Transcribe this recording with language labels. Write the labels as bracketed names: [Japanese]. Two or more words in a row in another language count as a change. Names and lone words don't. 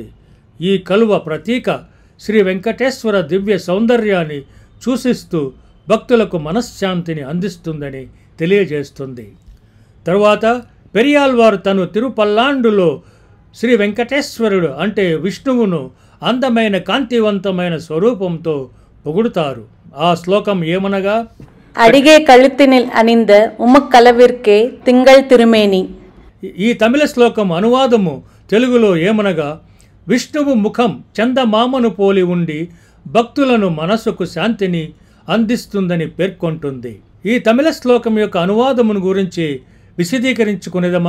[Telugu] ఈ కలువ ప్రతీక శ్రీ వెంకటేశ్వర దివ్య సౌందర్యాన్ని సూచిస్తూ భక్తులకు మనశ్శాంతిని అందిస్తుందని తెలియజేస్తుంది. తరువాత పెరియాళ్వారు తను తిరుపల్లాండులో శ్రీ వెంకటేశ్వరుడు అంటే విష్ణువును అందమైన కాంతివంతమైన స్వరూపంతో పొగుడుతారు. ఆ శ్లోకం ఏమనగా, [Tamil] அடிகே கழுத்தினில் அணிந்த உமக்கலவிற்கே திங்கள் திருமேனி. [Telugu] ఈ తమిళ శ్లోకం అనువాదము తెలుగులో ఏమనగా, విష్ణువు ముఖం చందమామను పోలి ఉండి భక్తులను మనసుకు శాంతిని అందిస్తుందని పేర్కొంటుంది. ఈ తమిళ శ్లోకం యొక్క అనువాదమును గురించి విశదీకరించుకునేదమా?